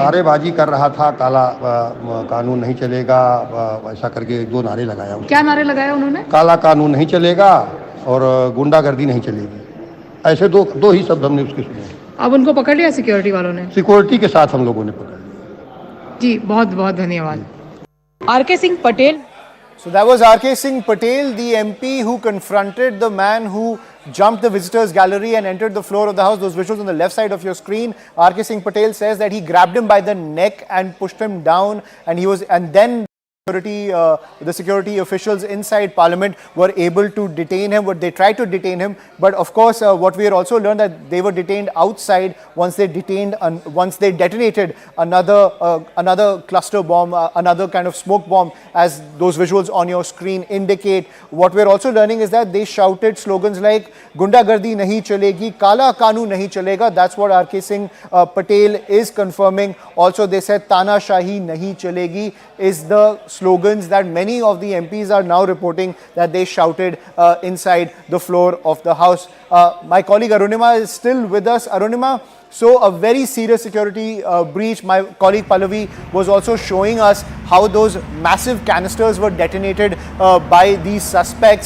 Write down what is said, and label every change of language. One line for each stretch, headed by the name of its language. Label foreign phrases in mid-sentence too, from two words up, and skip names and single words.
Hindi: नारेबाजी कर रहा था, काला कानून नहीं चलेगा, ऐसा करके 2 नारे लगाया। क्या नारे लगाया उन्होंने? काला कानून नहीं चलेगा और गुंडागर्दी नहीं चलेगी, ऐसे दो ही शब्द हमने उसके सुने। अब उनको पकड़ लिया सिक्योरिटी वालों ने? सिक्योरिटी के साथ हम लोगों ने पकड़ लिया। जी, बहुत बहुत धन्यवाद। आर.के. सिंह पटेल.
English: So that was R.K. Singh Patel, the MP who confronted the man who jumped the visitors gallery and entered the floor of the house. Those visuals on the left side of your screen. R.K. Singh Patel says that he grabbed him by the neck and pushed him down, and then the security officials inside Parliament were able to detain him. They tried to detain him, but of course, what we are also learned that they were detained outside once they detonated another cluster bomb, another kind of smoke bomb, as those visuals on your screen indicate. What we are also learning is that they shouted slogans like
Hindi: "गुंडागर्दी नहीं चलेगी," "काला कानून नहीं चलेगा."
English: That's what R.K. Singh Patel is confirming. Also, they said
Hindi: "तानाशाही नहीं चलेगी"
English: is the slogans that many of the MPs are now reporting that they shouted inside the floor of the House. My colleague Arunima is still with us. Arunima, so a very serious security breach. My colleague Pallavi was also showing us how those massive canisters were detonated by these suspects.